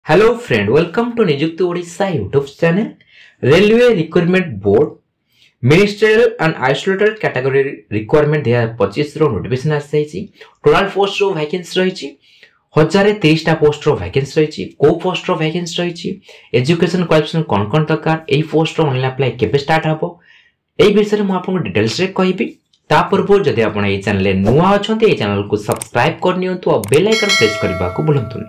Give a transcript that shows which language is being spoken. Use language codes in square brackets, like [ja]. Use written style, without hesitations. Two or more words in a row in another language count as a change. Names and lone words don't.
[en] Hello friend, welcome to Nijukti Odisha YouTube channel. Railway Recruitment Board Ministerial and Isolated Category Requirement 2025 [or] ରୋ ନୋଟିଫିକେସନ ଆସି ଯାଇଛି। [en] total post [or] ରୋ ଭେକାନ୍ସି ରହିଛି 1030 ଟା ପୋଷ୍ଟ ରୋ ଭେକାନ୍ସି ରହିଛି। କେଉଁ ପୋଷ୍ଟ ରୋ ଭେକାନ୍ସି ରହିଛି, [en] education qualification [or] କଣ ଦରକାର, ଏଇ ପୋଷ୍ଟ ରୋ [en] online apply [or] କେବେ ଷ୍ଟାର୍ଟ ହବ, ଏଇ ବିଷୟ ରେ ଆପଣ ଡିଟେଲ୍ସ ରେ କହିବି। ତା ପୂର୍ବ ଯଦି ଆପଣ ଏଇ ଚ୍ୟାନେଲ ରେ ନୂଆ ଅଛନ୍ତି ଏଇ ଚ୍ୟାନେଲ କୁ ସବସ୍କ୍ରାଇବ କରନ୍ତୁ ଆଉ [en] bell icon press [or] କରିବା କୁ ଭୁଲନ୍ତୁନି।